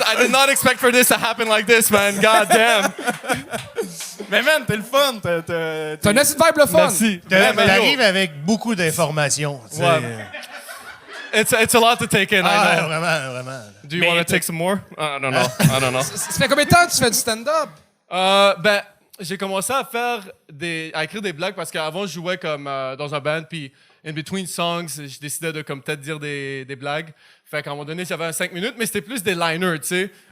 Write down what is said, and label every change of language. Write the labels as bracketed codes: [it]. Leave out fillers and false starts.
[en] I did not expect for this to happen like this, man. God damn. [fr] Mais man, t'es le fun. T'as une acide vibe le fun. Merci. T'arrives avec beaucoup d'informations. Ouais. [en] It's a lot to take in, I know. Vraiment. Do you want to take some more? I don't know. [fr] Ça fait combien de temps que tu fais du stand-up? Ben, j'ai commencé à écrire des blagues parce qu'avant, je jouais comme dans un band, puis [en] in between songs, [fr] je décidais de comme peut-être dire des blagues. Fait qu'à un moment donné, j'avais 5 minutes, mais c'était plus des liners, tu sais.